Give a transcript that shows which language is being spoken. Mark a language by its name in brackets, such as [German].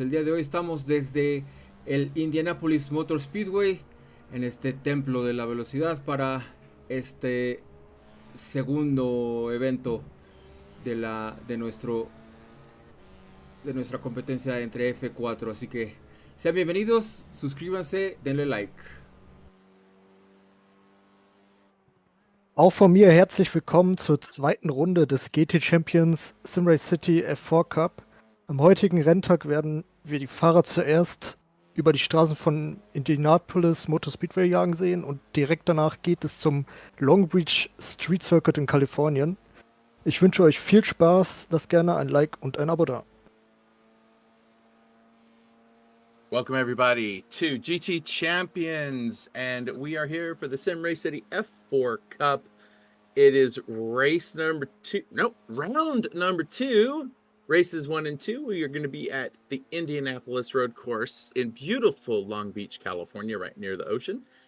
[Spanish] El día de hoy estamos desde el Indianapolis Motor Speedway en este templo de la velocidad para este segundo evento de nuestra competencia entre F4, así que sean bienvenidos, suscríbanse, denle like. [German] Auch von mir herzlich willkommen zur zweiten Runde des GT Champions SimRace City F4 Cup. Am heutigen Renntag werden wir die Fahrer zuerst über die Straßen von Indianapolis Motor Speedway jagen sehen und direkt danach geht es zum Long Beach Street Circuit in Kalifornien. Ich wünsche euch viel Spaß, lasst gerne ein Like und ein Abo da. [English] Welcome everybody to GT Champions, and we are here for the SimRace City F4 Cup. It is race number 2, round number 2. Races 1 and 2, we are going to be at the Indianapolis Road Course in beautiful Long Beach, California, right near the ocean.